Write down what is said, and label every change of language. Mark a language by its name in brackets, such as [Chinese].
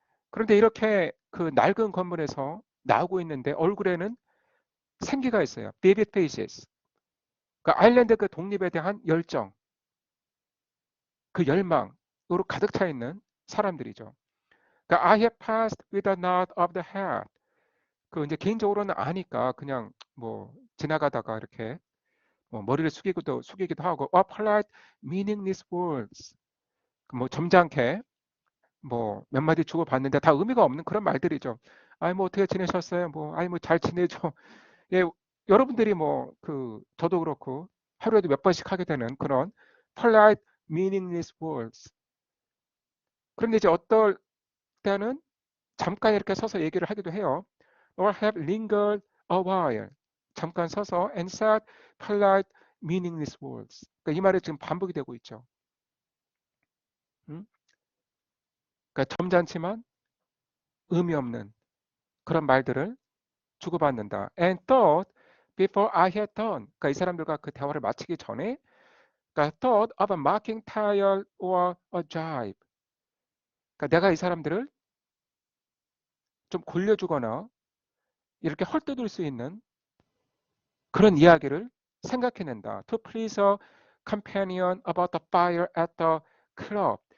[Korean] 그런데 이렇게 그 낡은 건물에서 나오고 있는데 얼굴에는 생기가 있어요. [English] vivid faces. [Korean] 그러니까 아일랜드 그 독립에 대한 열정, 그 열망으로 가득 차 있는 사람들이죠. 그러니까 [English] I have passed with a nod of the head. [Korean] 그 이제 개인적으로는 아니까 그냥 뭐 지나가다가 이렇게 뭐 머리를 숙이기도 하고, [English] polite meaningless words. [Korean] 뭐 점잖게 뭐 몇 마디 주고 받는데 다 의미가 없는 그런 말들이죠. 아이 뭐 어떻게 지내셨어요? 뭐 아이 뭐 잘 지내죠. 예, 여러분들이 뭐 그 저도 그렇고 하루에도 몇 번씩 하게 되는 그런 [English] polite meaningless words. [Korean] 그런데 이제 어떨 때는 잠깐 이렇게 서서 얘기를 하기도 해요. [English] Or have lingered a while. [Korean] 잠깐 서서 [English] and said polite meaningless words. [Korean] 그러니까 이 말이 지금 반복이 되고 있죠. 음? 그러니까 점잖지만 의미 없는 그런 말들을 주고받는다. [English] And thought before I had done. [Korean] 그러니까 이 사람들과 그 대화를 마치기 전에 그러니까 [English] thought of a mocking tale or a jibe. [Korean] 그러니까 내가 이 사람들을 좀 골려주거나 이렇게 헐뜯을 수 있는 그런 이야기를 생각해낸다. [English] To please a companion about the fire at the 클럽.